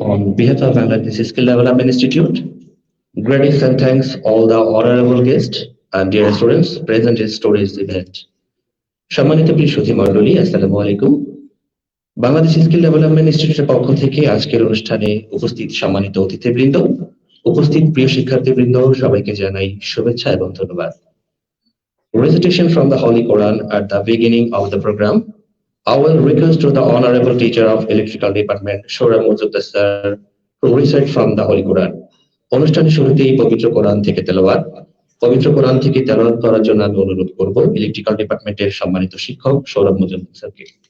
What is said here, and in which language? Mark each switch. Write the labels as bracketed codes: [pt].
[en] On behalf of Bangladesh Skill Development Institute, greetings and thanks all the honorable guests and dear students present in today's event. [bn] সম্মানিত প্রিয় সুধী মণ্ডলী, আসসালামু আলাইকুম। Bangladesh skill development ইনস্টিটিউটের পক্ষ থেকে আজকের অনুষ্ঠানে উপস্থিত সম্মানিত অতিথিবৃন্দ, উপস্থিত প্রিয় শিক্ষার্থীবৃন্দ, সবাইকে জানাই শুভেচ্ছা এবং ধন্যবাদ। [en] Recitation from the Holy Quran at the beginning of the program. I will request to the Honorable Teacher of Electrical Department, Shura Muzuddin sir, to recite from the Holy Quran. [bn] অনুষ্ঠানের শুরুতেই পবিত্র কোরআন থেকে তেলাওয়াত। পবিত্র কোরআন থেকে তেলাওয়াত করার জন্য আমি অনুরোধ করব ইলেকট্রিক্যাল ডিপার্টমেন্টের সম্মানিত শিক্ষক সৌরভ মুজুমদার স্যারকে।